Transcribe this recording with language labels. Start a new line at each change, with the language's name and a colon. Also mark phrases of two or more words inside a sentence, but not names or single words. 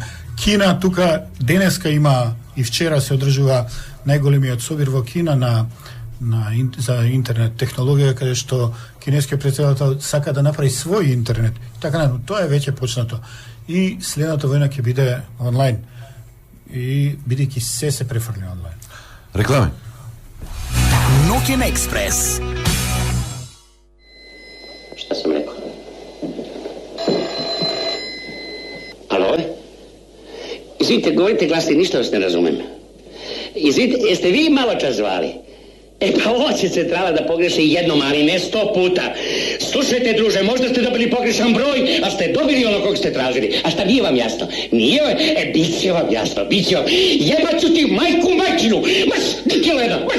Macedonian: Кина тука денеска има и вчера се одржува најголемиот собир во Кина за интернет технологија, каде што кинескиот претседател сака да направи свој интернет. Така, тоа е веќе почнато. И следната војна ќе биде онлайн. И бидејќи се префрли онлайн. Реклами. Ноќен експрес.
Serbian: Šta sam rekao? Alo? Izvidite, govorite glasnije, ništa vas ne razumem. Izvidite, jeste vi malo čas zvali? Pa hoće centrala da pogreši jednom, ali ne 100 puta. Slušajte, druže, možda ste dobili pogrešan broj, a ste dobili ono kog ste tražili. A šta nije vam jasno? Nije vam? Bit će vam jasno, bit će vam. Jebat ću ti majku majčinu! Maš, dikilo jedan, maš!